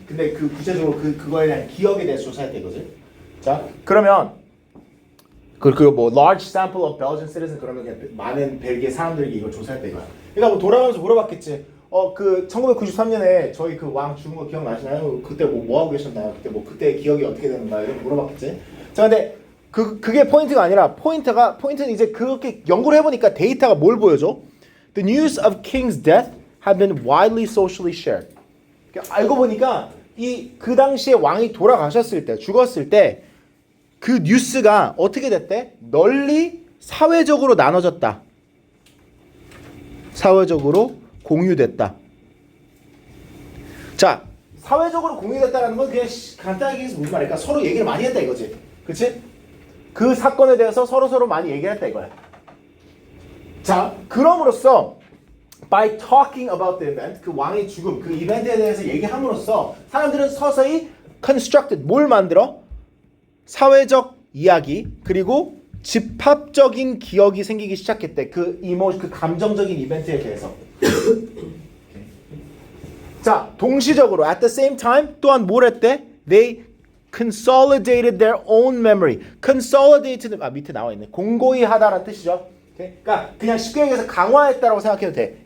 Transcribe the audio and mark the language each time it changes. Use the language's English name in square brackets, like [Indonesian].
[Korean] 근데 그 구체적으로 그거에 대한 기억에 대해서 조사했다 이거지. 자, 그러면 그리고 뭐 [English] large sample of Belgian citizen [Korean] 그러면 그냥 많은 벨기에 사람들에게 이걸 조사했다 이거야. 그러니까 뭐 돌아가면서 물어봤겠지. 그 1993년에 저희 그 왕 죽은 거 기억나시나요? 그때 뭐 하고 계셨나요? 그때 뭐 그때 기억이 어떻게 되는가 이런 물어봤겠지. 자, 근데 그게 포인트가 아니라 포인트는 이제 그렇게 연구를 해보니까 데이터가 뭘 보여줘? [English] The news of King's death have been widely socially shared. [Korean] 알고 보니까 그 당시에 왕이 돌아가셨을 때, 죽었을 때 그 뉴스가 어떻게 됐대? 널리 사회적으로 나눠졌다. 사회적으로 공유됐다. 자, 사회적으로 공유됐다는 건 그냥 간단하게 해서 무슨 말일까? 서로 얘기를 많이 했다 이거지. 그치? 그 사건에 대해서 서로 많이 얘기를 했다 이거야. 자, 그럼으로써 [English] by talking about the event, [Korean] 그 왕의 죽음, 그 이벤트에 대해서 얘기함으로써 사람들은 서서히 constructed, 뭘 만들어? 사회적 이야기, 그리고 집합적인 기억이 생기기 시작했대. 그 감정적인 이벤트에 대해서. 자, 동시적으로 at the same time 또한 뭘 했대? [English] They consolidated their own memory. [Korean] consolidated 밑에 나와 있네. 공고히 하다라는 뜻이죠. 그러니까 그냥 쉽게 얘기해서 강화했다라고 생각해도 돼.